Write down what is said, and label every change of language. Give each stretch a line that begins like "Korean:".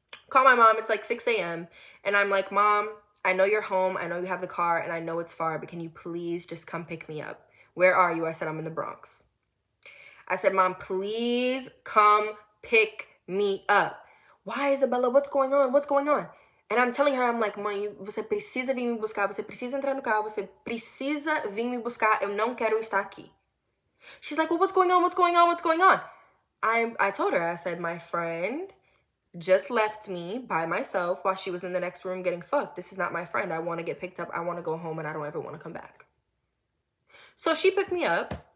English: Call my mom. It's like 6 a.m. And I'm like, Mom, I know you're home. I know you have the car and I know it's far, but can you please just come pick me up? Where are you? I said, I'm in the Bronx. I said, Mom, please come pick me up. Why, Isabella? What's going on? What's going on? And I'm telling her, I'm like,
Portuguese: mãe, você precisa vir me buscar, você precisa entrar no carro, você precisa vir me buscar, eu não quero estar aqui.
English: She's like, well, what's going on, what's going on, what's going on? I told her, I said, my friend just left me by myself while she was in the next room getting fucked. This is not my friend. I want to get picked up, I want to go home, and I don't ever want to come back. So she picked me up.